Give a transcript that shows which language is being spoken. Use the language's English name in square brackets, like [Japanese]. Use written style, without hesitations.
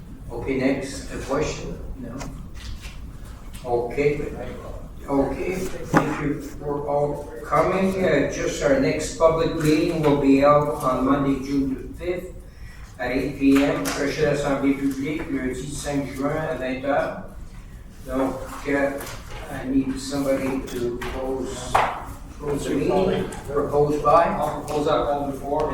[English] Okay, next question? No? Okay. Okay, thank you for all coming. Just our next public meeting will be held on Monday, June the 5th at 8 p.m. [French] Prochaine Assemblée publique, lundi 5 juin à 20h. [English] Donc, I need somebody to close the meeting. Proposed by? I'll propose that all before.